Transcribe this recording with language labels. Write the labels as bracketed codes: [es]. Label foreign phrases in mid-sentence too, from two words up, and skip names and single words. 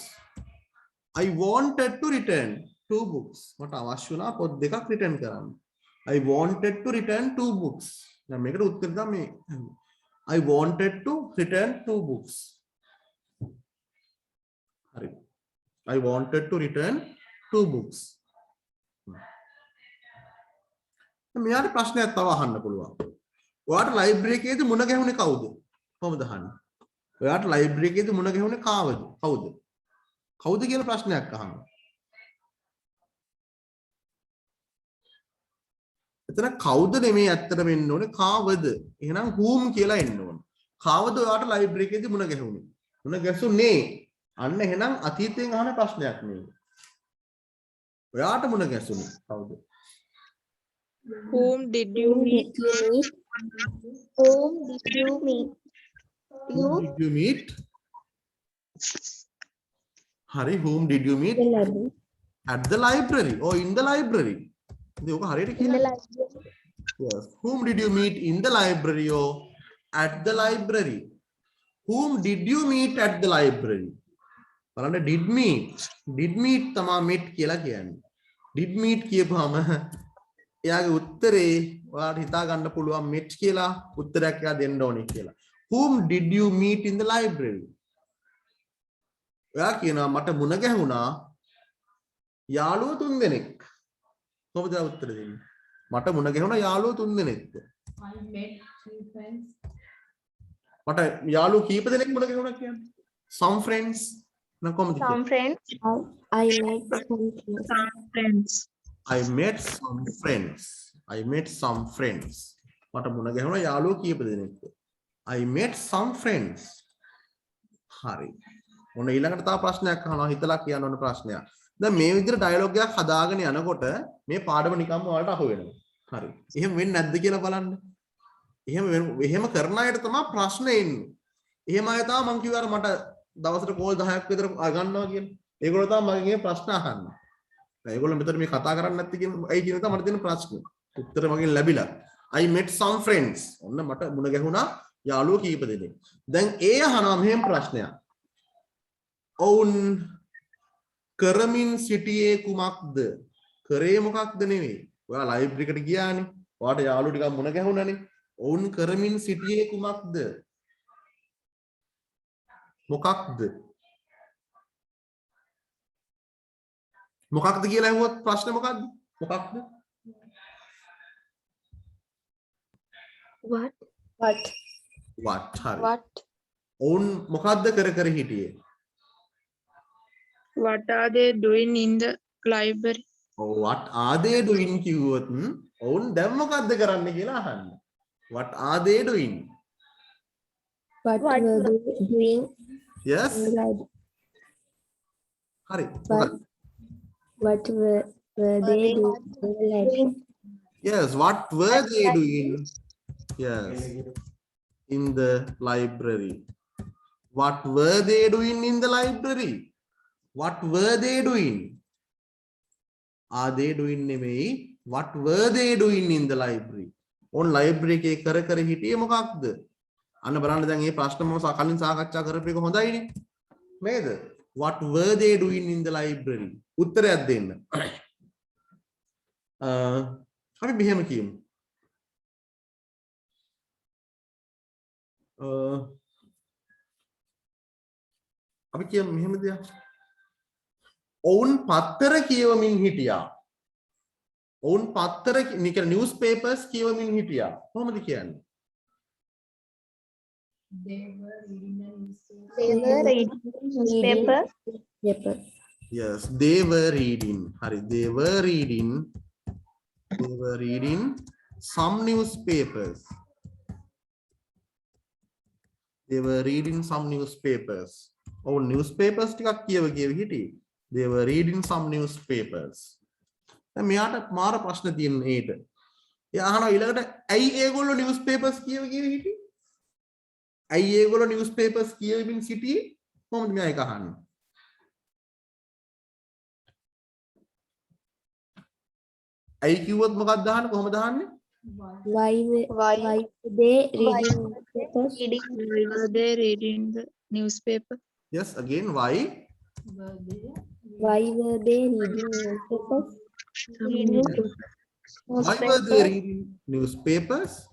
[en] I wanted to return 2 books. [si] මට අවශ්‍ය වුණා පොත් දෙකක් රිටර්න් කරන්න. [en] I wanted to return 2 books. [si] දැන් මේකට උත්තර තමයි [en] I wanted to return 2 books. [si] හරි. [en] I wanted to return 2 books. [si] මෙයාට ප්‍රශ්නයක් තව අහන්න පුළුවන්. ඔයාට ලයිබ්‍රරි එකේදී මුණ ගැහුනේ කවුද? කොහොමද අහන්නේ? ඔයාට ලයිබ්‍රරි එකේදී මුණ ගැහුනේ කවුද? කවුද කියලා ප්‍රශ්නයක් අහන්න. එතන කවුද නෙමෙයි ඇත්තට වෙන්න ඕනේ කාවද? එහෙනම් whom කියලා එන්න ඕනේ. කාවද ඔයාට ලයිබ්‍රරි එකේදී මුණ ගැහුනේ? මුණ ගැසුනේ. අන්න එහෙනම් අතීතයෙන් අහන ප්‍රශ්නයක් නෙවෙයි. ඔයාට මුණ ගැසුනේ කවුද? [en] Whom did you Whom meet? did you meet? Whom did you meet? Whom did you meet? Hari, whom did you meet? The library. At the library or in the library? In the library. Yes. Whom did you meet in the library or at the library? Whom did you meet at the library? [si] බලන්න [en] did meet [si] තමා meet කියලා කියන්නේ. [en] did meet [si] කියපුවාම එයාගේ උත්තරේ ඔයාලට හිතා ගන්න පුළුවන් meet කියලා උත්තරයක් එයා දෙන්න ඕනේ කියලා. [en] Whom did you meet in the library? [si] ඔයා කියනවා මට මුණ ගැහුණා යාළුවෝ තුන්දෙනෙක්. කොහොමද උත්තර දෙන්නේ? මට මුණ ගැහුණා යාළුවෝ තුන්දෙනෙක්ද? [en] I met three friends. [si] මට යාළුවෝ කීප දෙනෙක් මුණ ගැහුණා කියන්නේ? [en] Some friends. [si] නම් කොහොමද [en] Some [si] කියන්නේ? [en] friends. I met some friends. Some friends. I met some friends. I met some friends. [si] මට මුණ ගැහුණා යාළුවෝ කීප දෙනෙක්ද? [en] I met some friends. [si] හරි. ඔන්න ඊළඟට තව ප්‍රශ්නයක් අහනවා හිතලා කියන්න ඕන ප්‍රශ්නයක්. දැන් මේ විදිහට ඩයලොග් එකක් හදාගෙන යනකොට මේ පාඩම නිකම්ම ඔයාලට අහු වෙනවා. හරි. එහෙම වෙන්නේ නැද්ද කියලා බලන්න. එහෙම කරන අයට තමයි ප්‍රශ්න එන්නේ. එහෙම අය තමයි මම කිව්වා මට දවසට කෝල් 10ක් විතර ගන්නවා කියලා. ඒගොල්ලෝ තමයි මගෙන් ප්‍රශ්න අහන්නේ. ඒගොල්ලෝ මෙතන මේ කතා කරන්නේ නැති කියන අය කියන තමයි මට දෙන ප්‍රශ්න. උත්තර මගෙන් ලැබිලා. [en] I met some friends. [si] ඔන්න මට මුණ ගැහුණා යාළුවෝ කීප දෙනෙක්. දැන් ඒ අහනවා මෙහෙම ප්‍රශ්නයක්. ඔවුන් කරමින් සිටියේ කුමක්ද? කරේ මොකක්ද නෙවෙයි. ඔයා ලයිබ්‍රරි එකට ගියානේ. ඔයාට යාළුවෝ ටිකක් මුණ ගැහුණානේ. ඔවුන් කරමින් සිටියේ කුමක්ද? මොකක්ද? මොකක්ද කියලා ඇහුවොත් ප්‍රශ්නේ මොකක්ද? මොකක්ද? [en] What? [si] what හරි. [en] What? [si] ඔවුන් මොකක්ද කර කර හිටියේ? [en] What are they doing in the library? what are they doing [si] කිව්වොත් ඔවුන් දැන් මොකක්ද කරන්නේ කියලා අහන්න. [en] what are they doing? What were they doing yes in the library? [si] හරි. [en] What were they doing in the library? yes what were they doing? yes in the library. what were they doing in the library? what were they doing? are they doing නෙමෙයි what were they doing in the library? on library [si] එකේ කර කර හිටියේ මොකක්ද? අන්න බලන්න දැන් මේ ප්‍රශ්න මම කලින් සාකච්ඡා කරපු එක හොඳයිනේ. නේද? what were they doing in the library? උත්තරයක් දෙන්න. අපි මෙහෙම කියමු. අපි කියමු මෙහෙම දෙයක්. ඔවුන් පත්තර කියවමින් හිටියා. ඔවුන් පත්තර නිකන් [en] news papers [si] කියවමින් හිටියා. කොහොමද කියන්නේ? [en] They were reading the newspaper. They were reading newspaper. Paper. yes they were reading. hari they were reading some newspapers. they were reading some newspapers. [si] ඔවුන් newspapers ටිකක් කියව හිටියේ. [en] they were reading some newspapers. [si] දැන් මෙයාට මාර ප්‍රශ්න තියෙන ඒට. එයා අහනවා ඊළඟට ඇයි ඒගොල්ලෝ newspapers කියව හිටියේ? ඇයි ඒගොල්ලෝ newspapers කියවමින් සිටියේ? කොහොමද මෙයා ඒක අහන්නේ? ඇයි කිව්වොත් මොකක්ද අහන්නේ? කොහොමද අහන්නේ? [en] Why they reading newspapers? Why were they reading the newspaper? yes again why Why were they reading newspapers? why were they reading newspapers?